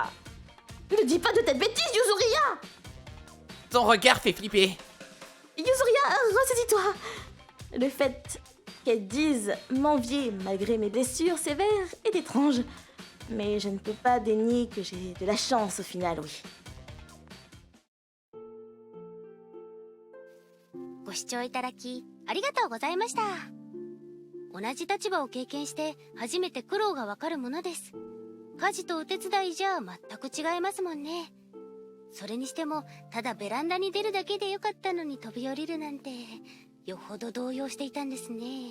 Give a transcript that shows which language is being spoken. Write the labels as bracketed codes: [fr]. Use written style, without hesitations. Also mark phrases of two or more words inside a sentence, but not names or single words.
[fr] Ne dis pas de tête bêtise, Yuzuria. Ton regard fait flipper. Yuzuria, ressaisis-toi. Le fait qu'elle dise m'envier malgré mes blessures sévères est étrange. Mais je ne peux pas dénier que j'ai de la chance au final, oui. ご視聴いただきありがとうございました。 [ja] 同じ立場を経験して初めて苦労がわかるものです。家事とお手伝いじゃ全く違いますもんね。それにしてもただベランダに出るだけでよかったのに飛び降りるなんてよほど動揺していたんですね。